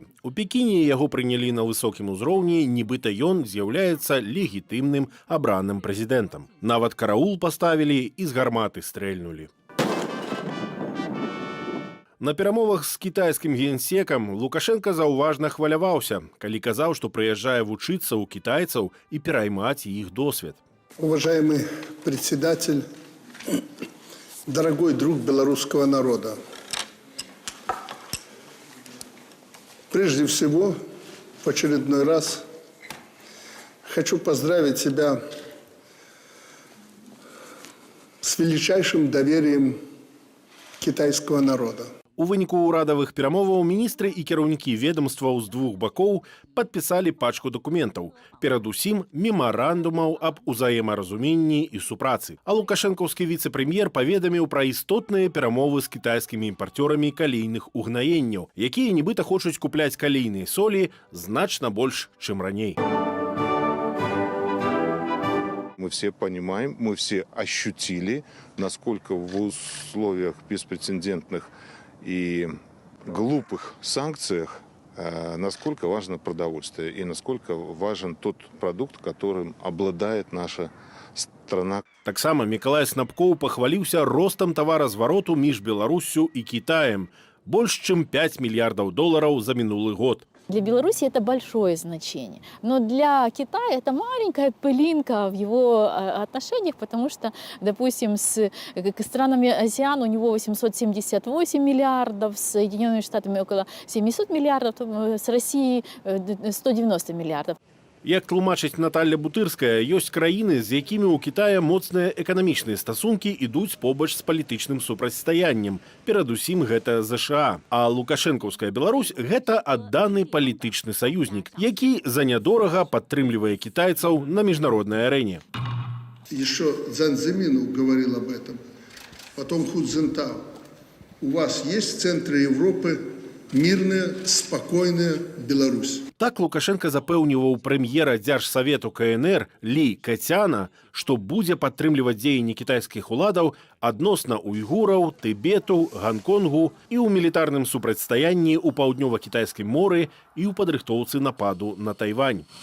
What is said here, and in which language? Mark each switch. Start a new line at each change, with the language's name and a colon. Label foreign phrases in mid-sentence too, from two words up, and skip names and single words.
Belarusian: У Пекіне яго прынялі на высокім узроўні, нібыта ён з'яўляецца легітымным абраным прэзідэнтам. Нават караул паставілі і з гарматы стрэльнулі. На перамовах з кітайскім генсекам Лукашенка заўважна хваляваўся, калі казаў, што прыязджае вучыцца ў кітайцаў і пераймаць іх досвед.
Russian: Уважаемый председатель, дорогой друг белорусского народа, прежде всего, в очередной раз хочу поздравить тебя с величайшим доверием китайского народа.
Belarusian: У выніку ўрадавых перамоваў міністры і кіраўнікі ведомстваў з двух бакоў падпісалі пачку дакументаў, перадусім мемарандумаў аб узаемаразуменні і супрацы. А лукашэнкаўскі віцэ-прэм'ер паведаміў пра істотныя перамовы з кітайскімі імпарцёрамі калійных угнаенняў, якія нібыта хочуць купляць калійныя солі значна больш, чым раней.
Russian: Мы все понимаем, мы все ощутили, насколько в условиях беспрецедентных и глупых санкциях, насколько важно продовольствие и насколько важен тот продукт, которым обладает наша страна.
Belarusian: Таксама Мікалай Снапкоў пахваліўся ростам таваразвароту між Беларуссю і Кітаем. Больш чым 5 мільярдаў долараў за минулый год.
Russian: Для Беларуси это большое значение, но для Китая это маленькая пылинка в его отношениях, потому что, допустим, с странами АСЕАН у него 878 миллиардов, с Соединенными Штатами около 700 миллиардов, с Россией 190 миллиардов.
Belarusian: Як тлумачыць Наталья Бутырская, ёсць краіны, з якімі ў Кітая моцныя эканамічныя стасункі ідуць побач з палітычным супрацьстаяннем. Перадусім гэта ЗША. А лукашэнкаўская Беларусь – гэта адданы палітычны саюзнік, які за нядорага падтрымлівае кітайцаў на міжнароднай арэне.
Russian: Еще Цзян Цзэмин говорил об этом, потом Ху Цзиньтао. У вас есть в центре Европы мирная, спокойная Беларусь.
Belarusian: Так Лукашенко запэўніваў прэм'ера Дзяржсавету КНР Лі Кацяна, што будзе падтрымліваць дзеянні кітайскіх уладаў адносна уйгураў, Тыбету, Ганконгу і ў мілітарным супрацьстаянні ў паўднёва-кітайскім моры і ў падрыхтоўцы нападу на Тайвань.